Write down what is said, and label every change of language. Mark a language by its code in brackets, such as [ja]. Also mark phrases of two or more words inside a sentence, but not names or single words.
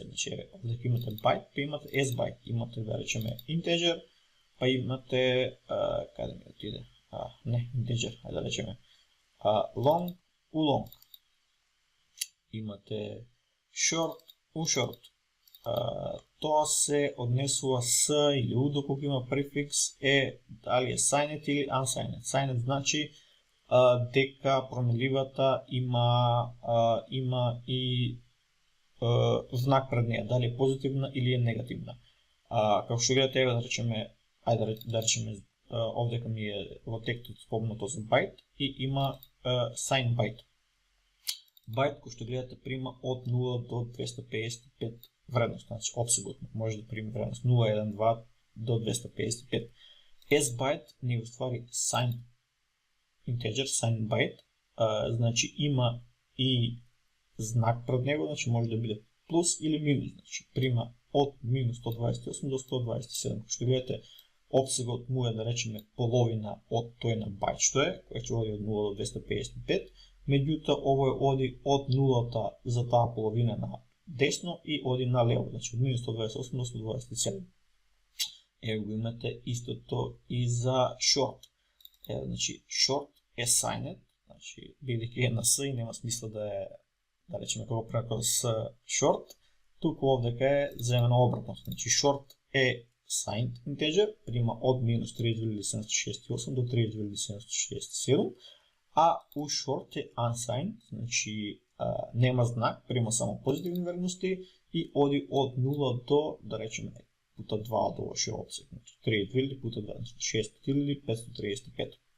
[mk] Значи, овдека имате byte, па имате S-byte, имате, да речеме, integer, па имате, каде ми отиде? Не, integer, ајде да речеме, long, long. Имате short, short. Тоа се однесува с или у доколку има префикс дали е signed или unsigned. Signed значи дека променливата има и знак пред неја, дали е позитивна или е негативна. Како што гледате, да речеме, ајде да речеме, овдека ми е во текстот спомнато за byte и има [en] sign byte. [mk] Byte кој што гледате прима од 0 до 255 вредност, значи обсегот може да приме вредност 0, 1, 2 до 255. S-byte не уствари [en] sign integer, sign byte, [mk] значи има и знак пред него, значи може да биде плюс или минус, значи прима од минус 128 до 127. Што гледате, обсегот му е, да речеме, половина од тој на бајт што е, кој ќе оди од 0 до 255, меѓутоа овој оди од нулата за таа половина на десно и оди на лево, значи од минус 128 до 127. Ево го имате истото и за short. Ево, значи, short е signed, значи, бидејќи е на S и нема смисла да е, да речеме, кога преко с short, туку овдека е земено обратно. Значи, short е [en] signed integer, [mk] прима од минус 32.768 до 32.767, а у short е unsigned, значи нема знак, прима само позитивни верности и оди од 0 до, да речеме, пута 2 од овој обсег, значи 3.000 пута 2, значи 6.535.